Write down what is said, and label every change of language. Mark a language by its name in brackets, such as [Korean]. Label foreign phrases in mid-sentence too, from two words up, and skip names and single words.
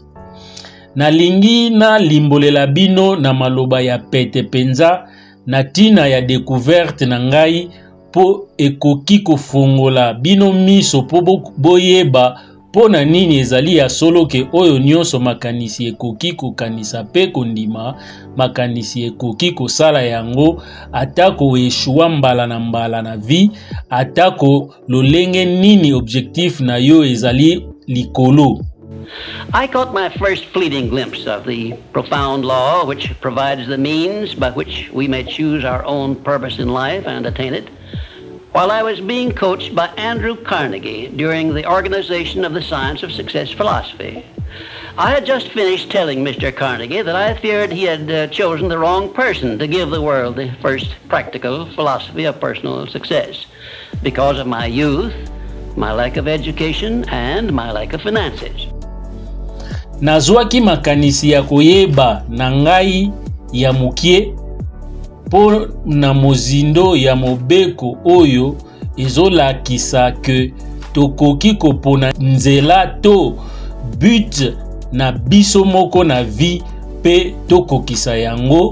[Lingala] Nalingi na limbolela bino na maloba ya pete penza na tina ya découverte na ngai po ekoki kofongola bino miso po boyeba pona nini ezali ya solo ke oyo nyonso makanisi ekoki kokanisa pe kondima makanisi ekoki kosala yango atako eshua mbala na vie atako lolenge nini objectif na yo ezali likolo. [English] I caught my first fleeting glimpse of the profound law which provides the means by which we may choose our own purpose in life and attain it, while I was being coached by Andrew Carnegie during the organization of the Science of Success philosophy. I had just finished telling Mr. Carnegie that I feared he had chosen the wrong person to give the world the first practical philosophy of personal success because of my youth, my lack of education, and my lack of finances. [Lingala] Nazwaki makanisi ya koyeba na ngai ya mukie po na mozindo ya mobeko oyo ezolakisa ke tokoki kopona nzela to but na biso moko na vie pe tokokisa yango.